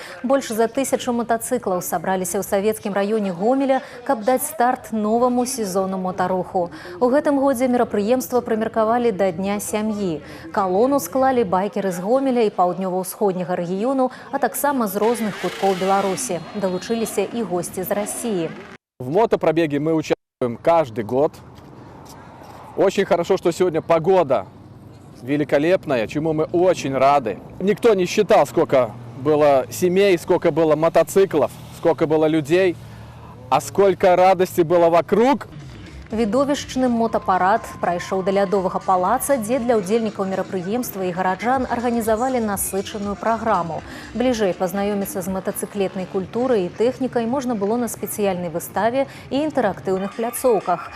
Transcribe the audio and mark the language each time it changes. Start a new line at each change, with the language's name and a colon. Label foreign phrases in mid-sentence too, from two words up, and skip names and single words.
Belarusian: Больш за 1000 мотоциклаў сабраліся ў савецкім раёне Гомеля, каб даць старт новаму сезону мотаруху. У гэтым годзе мерапрыемства прымеркавалі да Дня сям'і. Калону склалі байкеры з Гомеля і паўднёва-ўсходняга рэгіёну, а таксама з розных куткоў Беларусі. Далучыліся і госці з России.
Russian: В мотопробеге мы участвуем каждый год. Очень хорошо, что сегодня погода великолепная, чему мы очень рады. Никто не считал, сколько было семей, сколько было мотоциклов, сколько было людей, а сколько радости было вокруг.
Belarusian: Відовішчны мотапарад прайшоў да лядовага палаца, дзе для ўдзельнікаў мерапрыемства і гараджан арганізавалі насычаную праграму. Бліжэй пазнаёміцца з матацыклетнай культурай і тэхнікай можна было на спецыяльнай выставе і інтэрактыўных пляцоўках.